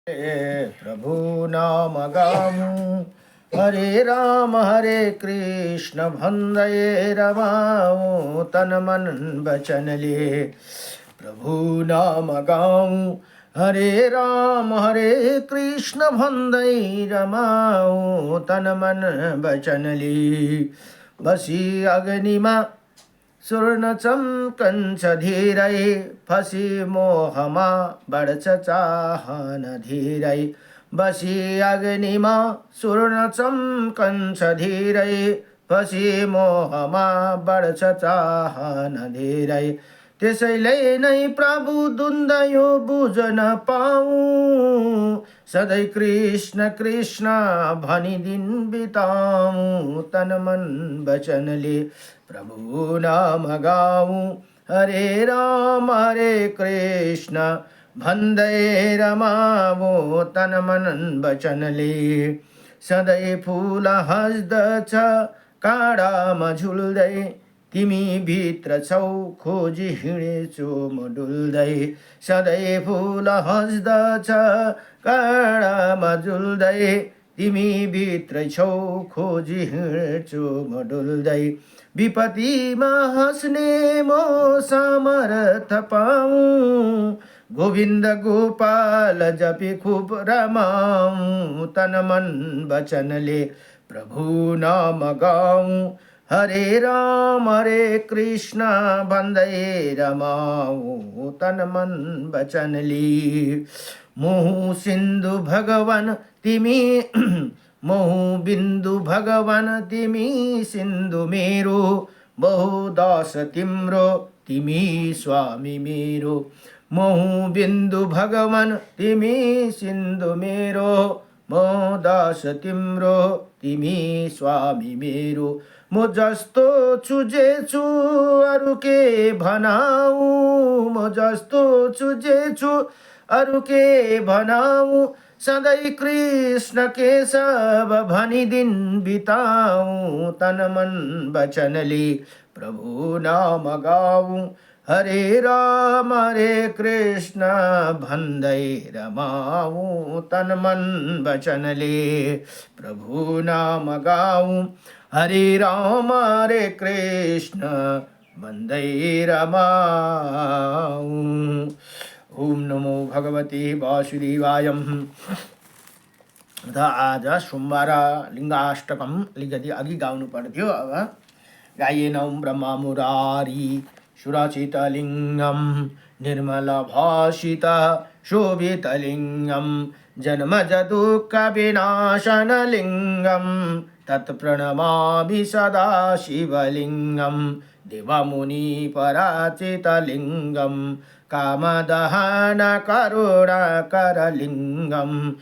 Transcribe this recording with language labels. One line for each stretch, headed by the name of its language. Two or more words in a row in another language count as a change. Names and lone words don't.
Nepali: प्रभु नाम गाऊं, हरे कृष्ण भंदये रमाऊं, तन मन बचन ले प्रभु नाम गाऊं, हरे कृष्ण भंदये रमाऊं, तन मन बचन ले बसी अग्निमा स्वर्ण चम्कन्छ धीरै, फसी मोहमा बढ्छ चाहन धीरै, बसी अग्निमा स्वर्ण चम्कन्छ धीरै, फसी मोहमा बढ्छ चाहन धीरै, त्यसैले नै प्रभु द्वन्द यो बुझ्न पाऊँ, सधैँ कृष्ण कृष्ण भनी दिन बिताऊँ, तन मन वचनले प्रभु नाम गाऊं, हरे कृष्ण भन्दै रमावो, तन मन वचनले सधैँ फूल हस्दछ काँडामा झुल्दै, तिमी भित्र छौ खोजी हिँडेछु म डुल्दै, सधैँ फूल हस्दछ काँडामा झुल्दै, तिमी भित्र छौ खोजी हिँड्छु म डुल्दै, विपत्तिमा हाँस्ने म सामर्थ पाऊँ, गोविन्द गोपाल जपी खूब रमाऊँ, तन मन वचनले प्रभु नाम गाऊँ, हरे कृष्ण भन्दै रमाऊँ, तन मन वचनले मोह सिन्धु भगवान तिमी मोह बिन्दु भगवान तिमी सिन्धु मेरो, बहुदास तिम्रो तिमी स्वामी मेरो, मोह बिन्दु भगवान तिमी सिन्धु मेरो, बहुदास तिम्रो तिमी स्वामी मेरो, म जस्तो छु जे छु अरू के भनाऊ, म जस्तो छु जे छु अरू के भनाऊ, सधैँ कृष्ण केशव भनी दिन बिताऊँ, तन मन वचनले प्रभु नाम गाऊँ, हरे कृष्ण भन्दै रमाऊँ, तन मन वचनले प्रभु नाम गाऊँ, हरे कृष्ण भन्दै रमाऊँ।
Sanskrit: ओम नमो भगवते वासुदेवाय।
Nepali: आज सोमबार लिङ्गाष्टकम अलिकति अघि गाउनु पर्थ्यो, अब गाइएनौँ।
Sanskrit: ब्रह्म मुरारी सुरचितलिङ्गम निर्मलभाषित शोभितलिङ्गम जन्मजदुःखविनाशनलिङ्गम तत्प्रणमामि सदा शिवलिङ्गम देवमुनिपराचितलिङ्गम कामदहन करुणाकरलिङ्गम